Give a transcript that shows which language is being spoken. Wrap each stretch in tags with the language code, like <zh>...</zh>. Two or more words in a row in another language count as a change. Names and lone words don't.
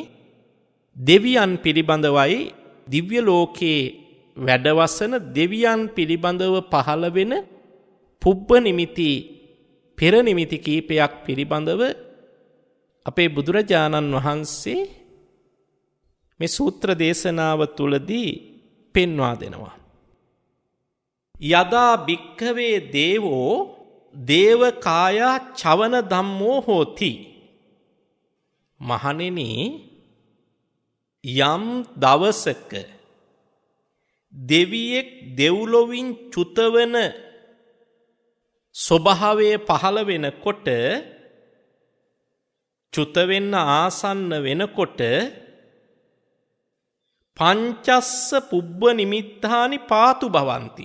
<si>දෙවියන් පිළිබඳවයි දිව්‍ය ලෝකේ වැඩවසන දෙවියන් පිළිබඳව පහළ වෙන පුබ්බ නිමිති පෙර නිමිති කීපයක් පිළිබඳව අපේ බුදුරජාණන් වහන්සේ මේ සූත්‍ර දේශනාව තුලදී පෙන්වා දෙනවා.</si> <pi>යදා භික්ඛවේ දේවෝ දේවකායා චවන ධම්මෝ හෝති.</pi> <si>මහණෙනි, යම් දවසක දෙවියෙක් දෙව්ලොවින් චුතවන ස්වභාවය පහළ වෙනකොට, චුත වෙන්න ආසන්න වෙනකොට</si> <pi>පංචස්ස පුබ්බ නිමිත්තානි පාතු භවಂತಿ.</pi>